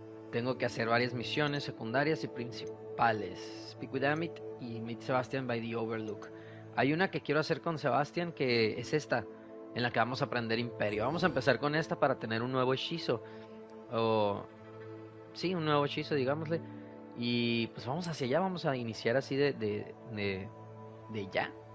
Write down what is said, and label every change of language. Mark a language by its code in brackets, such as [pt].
[es] Tengo que hacer varias misiones secundarias y principales. [en] Speak with Amit y Meet Sebastian by the Overlook. [es] Hay una que quiero hacer con Sebastian que es esta, en la que vamos a aprender imperio. Vamos a empezar con esta para tener un nuevo hechizo. Sí, un nuevo hechizo, digámosle. Y pues vamos hacia allá, vamos a iniciar así de ya.